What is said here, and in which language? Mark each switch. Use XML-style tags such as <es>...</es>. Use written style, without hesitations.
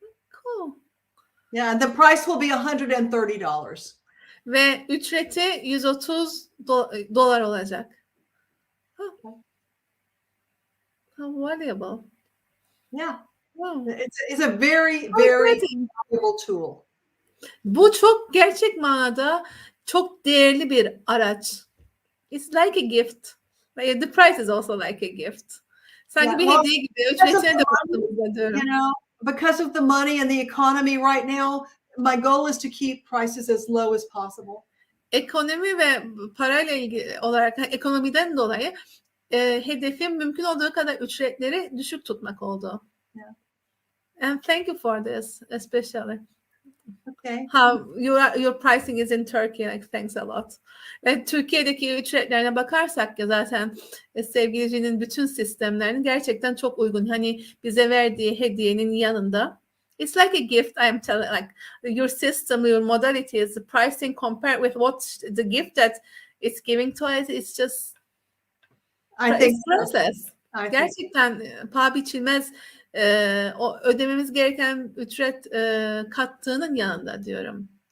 <en>Cool. Yeah, and the price will be $130.</en> <tr>Ve ücreti $130 olacak.</tr> <en>How valuable. Yeah. Wow. It's a very, very valuable tool.</en> <tr>Bu çok gerçek manada çok değerli bir araç.</tr> <en>It's like a gift. The price is also like a gift.</en> <tr>Sanki bir hediye gibi. Ücretine de baktığımızda diyorum.</tr> <en>You know, because of the money and the economy right now, my goal is to keep prices as low as possible.</en> <tr>Ekonomi ve parayla ilgili olarak ekonomiden dolayı hedefim mümkün olduğu kadar ücretleri düşük tutmak oldu.</tr> <en>Yeah. And thank you for this, especially. Okay. How your pricing is in Turkey. Like, thanks a lot.</en> <tr>Ve Türkiye'deki ücretlerine bakarsak ya zaten sevgilicinin bütün sistemlerinin gerçekten çok uygun. Hani bize verdiği hediyenin yanında.</tr> <en>It's like a gift. I'm telling, like your system, your modalities, the pricing compared with what the gift that it's giving to us, it's just I think process.</en> <tr>Gerçekten paha biçilmez o ödememiz gereken ücret kattığının yanında diyorum.</tr>